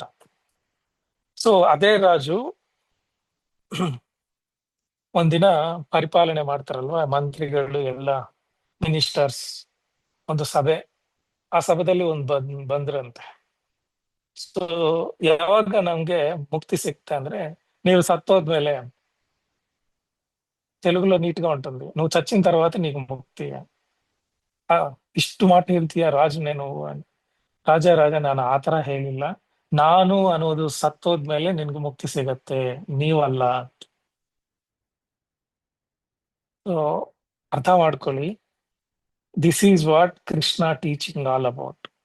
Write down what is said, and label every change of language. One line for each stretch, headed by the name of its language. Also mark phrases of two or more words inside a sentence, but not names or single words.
Kannada: ಸೊ ಅದೇ ರಾಜು ಒಂದಿನ ಪರಿಪಾಲನೆ ಮಾಡ್ತಾರಲ್ವಾ, ಮಂತ್ರಿಗಳು ಎಲ್ಲ ಮಿನಿಸ್ಟರ್ಸ್ ಒಂದು ಸಭೆ, ಆ ಸಭೆದಲ್ಲಿ ಬಂದ್ರಂತೆ. ಸೊ ಯಾವಾಗ ನಮ್ಗೆ ಮುಕ್ತಿ ಸಿಕ್ತ ಅಂದ್ರೆ, ನೀವು సత్తోద్ಮೇಲೆ,
Telugu: తెలుగులో నీట్గా ఉంటుంది, నువ్వు చచ్చిన తర్వాత నీకు ముక్తి.
Kannada: ಇಷ್ಟು ಮಾತು ಹೇಳ್ತೀಯ ರಾಜು
Telugu: నేను అని.
Kannada: ರಾಜ ನಾನು ಆತರ ಹೇಳಿಲ್ಲ, ನಾನು ಅನ್ನೋದು ಸತ್ತೋದ್ಮೇಲೆ ನಿನ್ಗೆ ಮುಕ್ತಿ ಸಿಗತ್ತೆ, ನೀವಲ್ಲ. ಸೊ ಅರ್ಥ ಮಾಡ್ಕೊಳ್ಳಿ,
English: this is what Krishna teaching all about.